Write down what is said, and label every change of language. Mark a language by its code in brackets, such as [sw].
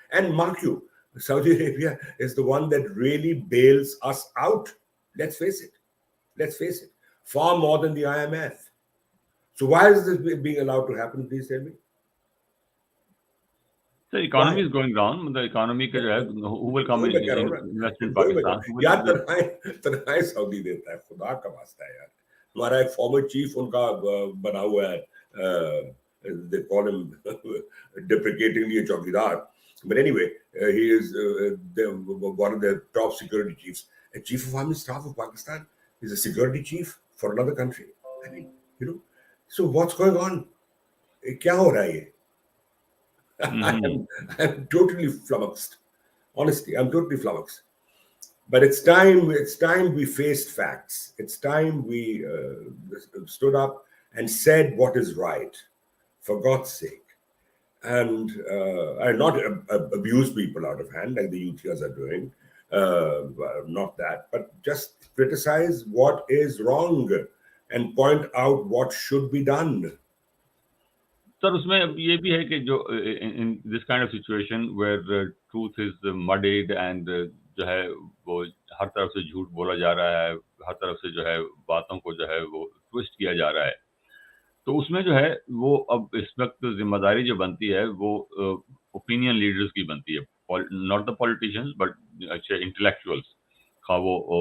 [en] And mark you, Saudi Arabia is the one that really bails us out. Let's face it. Far more than the IMF. So why is this being allowed to happen? Please tell me. The economy is going down. The economy [hi] का जो है, [en] who will come in invest in Pakistan? [hi] यार तनख्वाहें Saudi देता है, खुदा का वास्ता है यार. हमारा एक फॉर्मर चीफ उनका बना हुआ है, [en] they call him deprecatingly a chowkidar, but anyway, he is one of the top security chiefs. A chief of army staff of Pakistan is a security chief for another country. I mean, so what's going on? [hi] क्या हो रहा है ये? [en] I'm totally flummoxed. Honestly, I'm totally flummoxed. But it's time we faced facts. It's time we stood up and said what is right, for God's sake. And not abuse people out of hand like the UTIs are doing. Not that, but just criticize what is wrong and point out what should be done. [hi] Sir उसमें ये भी है कि जो [en] in this kind of situation where truth is mudded and [hi] जो है वो हर तरफ से झूठ बोला जा रहा है, हर तरफ से जो है बातों को जो है वो ट्विस्ट किया जा रहा है, तो उसमें जो है वो अब इस वक्त जिम्मेदारी जो बनती है वो ओपिनियन लीडर्स की बनती है, [en] not the politicians but [hi] अच्छे इंटेलेक्चुअल्स, खा वो